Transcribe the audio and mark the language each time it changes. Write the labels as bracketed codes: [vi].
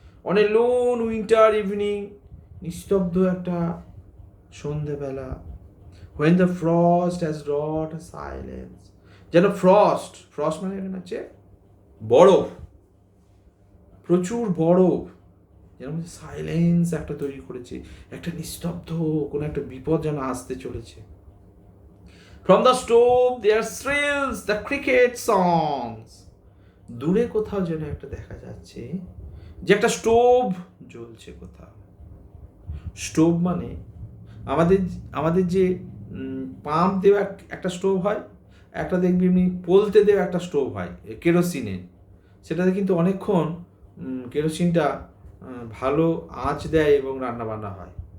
[bn] অনেক [en] lone winter evening, [bn] নিস্তব্ধ একটা সন্ধেবেলা, [en] when the frost has wrought a silence, [bn] যেন ফ্রস্ট মানে এখানে হচ্ছে বরফ, প্রচুর বরফ, যেন সাইলেন্স একটা তৈরি করেছে, একটা নিস্তব্ধ, কোনো একটা বিপদ যেন আসতে চলেছে। [en] From the stove there thrills the cricket songs. [bn] দূরে কোথাও যেন একটা দেখা যাচ্ছে যে একটা স্টোভ জ্বলছে কোথাও। স্টোভ মানে আমাদের যে পাম্প দেওয়া একটা স্টোভ হয়, একটা দেখবি এমনি পোলতে দেওয়া একটা স্টোভ হয় কেরোসিনের, সেটাতে কিন্তু অনেকক্ষণ কেরোসিনটা ভালো আঁচ দেয় এবং রান্না বান্না হয়।